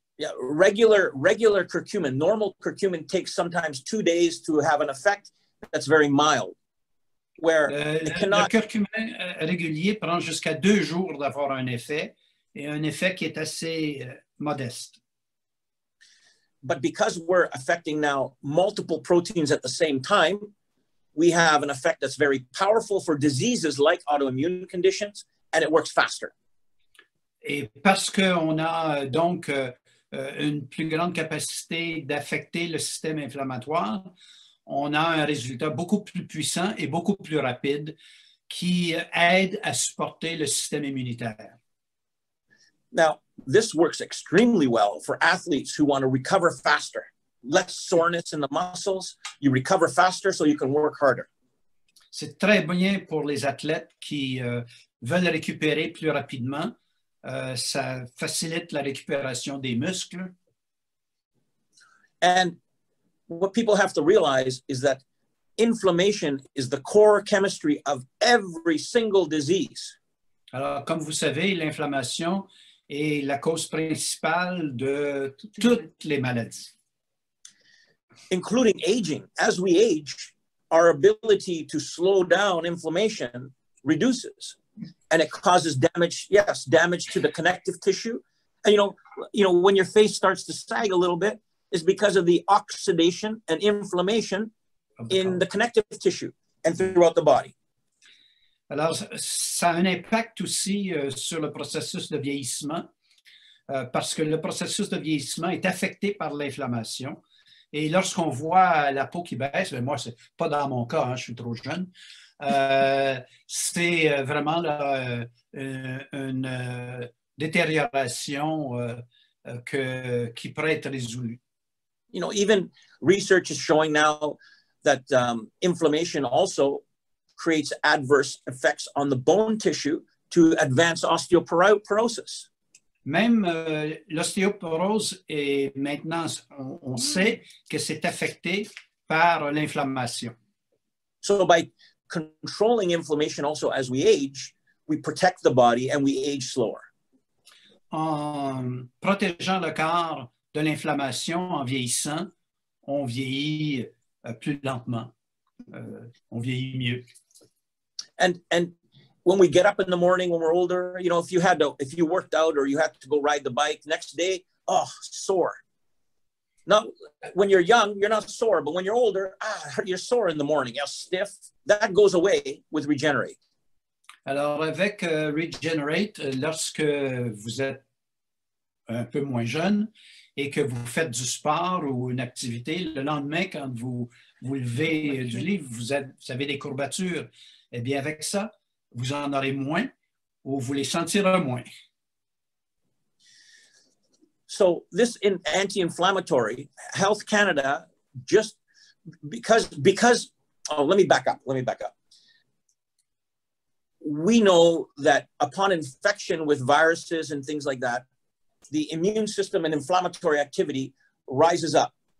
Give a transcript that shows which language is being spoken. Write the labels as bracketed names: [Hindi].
[English] Yeah, regular curcumin, normal curcumin takes sometimes 2 days to have an effect that's very mild. Where [French] le curcumin régulier prend jusqu'à 2 jours d'avoir un effet, et un effet qui est assez modeste. [English] But because we're affecting now multiple proteins at the same time, we have an effect that's very powerful for diseases like autoimmune conditions, and it works faster. [French] Et parce qu'on a donc une plus grande capacité d'affecter le système inflammatoire, on a un résultat beaucoup plus puissant et beaucoup plus rapide qui aide à supporter le système immunitaire. [English] Now, this works extremely well for athletes who want to recover faster. Less soreness in the muscles, you recover faster so you can work harder. [French] C'est très bien pour les athlètes qui veulent récupérer plus rapidement. Ça facilite la récupération des muscles. [English] And what people have to realize is that inflammation is the core chemistry of every single disease. [French] Alors, comme vous savez, l'inflammation est la cause principale de toutes les maladies. [English] Including aging. As we age, our ability to slow down inflammation reduces, and it causes damage, yes, damage to the connective tissue. And you know, when your face starts to sag a little bit, is because of the oxidation and inflammation in the connective tissue and throughout the body. [French] Alors, ça a un impact aussi sur le processus de vieillissement, parce que le processus de vieillissement est affecté par l'inflammation. Et lorsqu'on voit la peau qui baisse, moi, c'est pas dans mon cas, hein, je suis trop jeune, c'est vraiment là, une détérioration qui pourrait être résolue. [English] You know, even research is showing now that inflammation also creates adverse effects on the bone tissue to advance osteoporosis. [French] Même l'ostéoporose est maintenant, on sait que c'est affecté par l'inflammation. [English] So by controlling inflammation also as we age, we protect the body and we age slower. [French] En protégeant le corps de l'inflammation, en vieillissant, on vieillit plus lentement, on vieillit mieux. [English] And when we get up in the morning when we're older, you know, if you worked out or you had to go ride the bike, next day, oh, sore. Now, when you're young, you're not sore, but when you're older, you're sore in the morning, you're stiff. That goes away with Regenerate. [French] Alors, avec Regenerate, lorsque vous êtes un peu moins jeune et que vous faites du sport ou une activité, le lendemain, quand vous levez du lit, vous avez des courbatures. Eh bien, avec ça, vous en aurez moins ou vous les sentirez moins. [English] So this anti-inflammatory, Health Canada, just because, let me back up. We know that upon infection with viruses and things like that, the immune system and inflammatory activity rises up.